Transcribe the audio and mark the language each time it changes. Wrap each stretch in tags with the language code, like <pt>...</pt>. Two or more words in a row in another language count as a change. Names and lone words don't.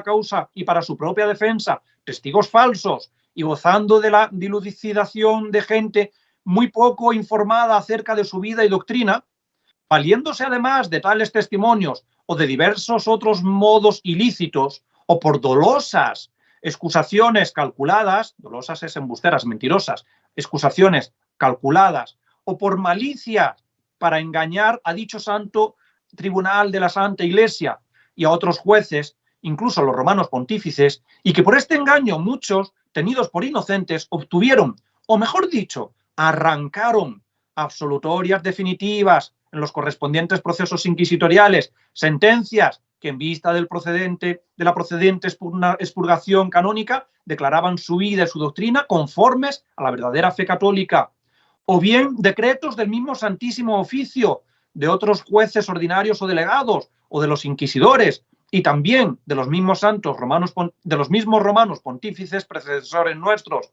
<es>causa y para su propia defensa testigos falsos y gozando de la dilucidación de gente muy poco informada acerca de su vida y doctrina, valiéndose además de tales testimonios o de diversos otros modos ilícitos o por dolosas excusaciones calculadas, dolosas es embusteras, mentirosas, excusaciones calculadas, o por malicia para engañar a dicho santo tribunal de la Santa Iglesia y a otros jueces, incluso a los romanos pontífices, y que por este engaño muchos, tenidos por inocentes, obtuvieron, o mejor dicho, arrancaron absolutorias definitivas en los correspondientes procesos inquisitoriales, sentencias que en vista de la procedente expurgación canónica declaraban su vida y su doctrina conformes a la verdadera fe católica, o bien decretos del mismo Santísimo Oficio, de otros jueces ordinarios o delegados, o de los inquisidores, y también de los mismos santos romanos, de los mismos romanos pontífices predecesores nuestros.</es>